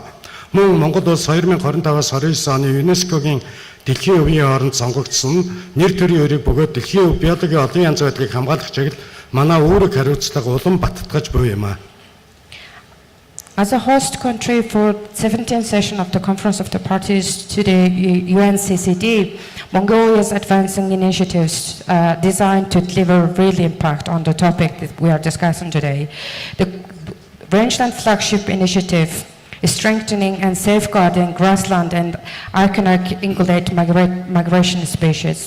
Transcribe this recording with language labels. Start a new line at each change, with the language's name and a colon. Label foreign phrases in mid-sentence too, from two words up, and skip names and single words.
Mongolian: Мөн Монгол улс 2025-аас 29 оны ЮНЕСКОгийн дэлхийн өвийн хооронд сонгогдсон нэр төрийн өрийг бөгөөд дэлхийн биологийн олон янз байдлыг хамгаалах чиглэл манай үүрэг хариуцлага улам баттгаж буй юм а.
English: As a host country for the 17th session of the Conference of the Parties to the UNCCD, Mongolia is advancing initiatives designed to deliver real impact on the topic that we are discussing today. The Rangeland Flagship Initiative is strengthening and safeguarding grassland and iconic ungulate migration species.